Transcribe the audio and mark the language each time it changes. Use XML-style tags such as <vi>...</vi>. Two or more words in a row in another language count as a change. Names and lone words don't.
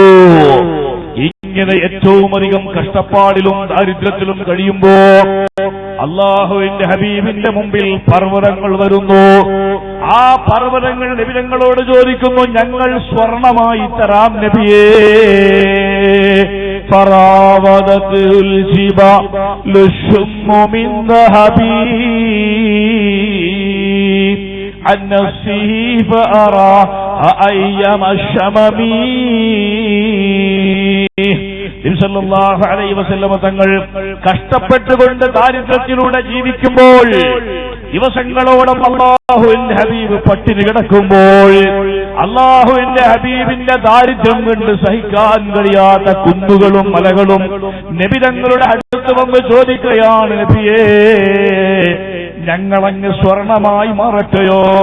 <ml>ഇങ്ങനെ ഏറ്റവും അധികം കഷ്ടപ്പാടിലും ദാരിദ്ര്യത്തിലും കഴിയുമ്പോ അല്ലാഹുവിന്റെ ഹബീബിന്റെ മുമ്പിൽ പർവ്വതങ്ങൾ വരുന്നു. ആ പർവ്വതങ്ങൾ നബി തങ്ങളോട് ചോദിക്കുന്നു, ഞങ്ങൾ സ്വർണമായി തരാം നബിയേ,</ml> <ar>فراودته الجبال الشم من ذهبي عن نفسه فأرى أيام الشمم. صلى الله عليه وسلم</ar> <ml>തങ്ങൾ കഷ്ടപ്പെട്ടുകൊണ്ട് ദാരിദ്ര്യത്തിലൂടെ ജീവിക്കുമ്പോൾ, ദിവസങ്ങളോളം അല്ലാഹുവിന്റെ ഹബീബ് പട്ടിണി കിടക്കുമ്പോൾ, അല്ലാഹുവിന്റെ ഹബീബിന്റെ ദാരിദ്ര്യം കൊണ്ട് സഹിക്കാൻ കഴിയാത്ത കുന്നുകളും മലകളും നബി തങ്ങളുടെ അടുത്ത് വന്ന് ചോദിക്കുകയാണ്, നബിയേ, ഞങ്ങളങ്ങ് സ്വർണമായി മാറട്ടെയോ,</ml>